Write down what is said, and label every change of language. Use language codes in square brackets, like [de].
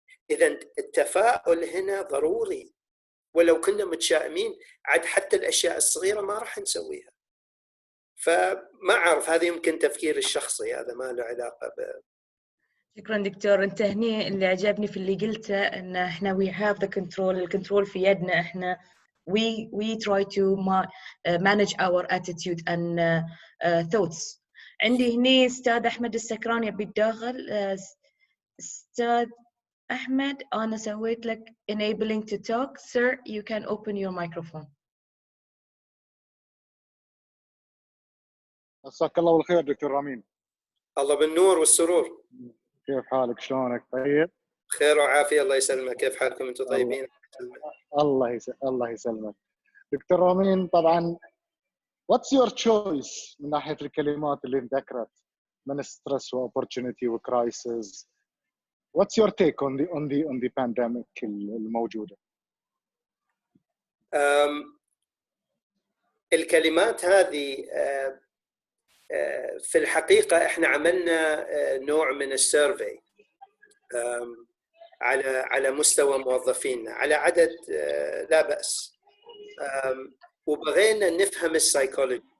[ar] إذا التفاؤل هنا ضروري، ولو كنا متشائمين عاد حتى الأشياء الصغيرة ما راح نسويها. فما أعرف، هذا يمكن تفكير الشخصي، هذا ما له علاقة شكرا دكتور. انت هني اللي عجبني في اللي قلته ان احنا [en] we have the control، [ar] الكنترول في يدنا احنا. [en] we try to manage our attitude and thoughts. [ar] عندي هني استاذ احمد السكران يبي يتداخل. استاذ احمد انا سويت لك [en] enabling to talk. sir you can open your microphone. [ar] مساك الله بالخير دكتور رامين. الله بالنور والسرور. كيف حالك؟ شلونك؟ طيب؟ خير وعافية، الله يسلمك. كيف حالكم انتم؟ طيبين؟ الله يسلمك. دكتور رامين، طبعا [en] what's your choice [ar] من ناحية الكلمات اللي ذكرت من stress و opportunity و crisis؟ [en] what's your take on the pandemic [ar] الموجودة؟ الكلمات هذه في الحقيقة احنا عملنا نوع من السيرفي على مستوى موظفينا، على عدد لا بأس، وبغينا نفهم السايكولوجي.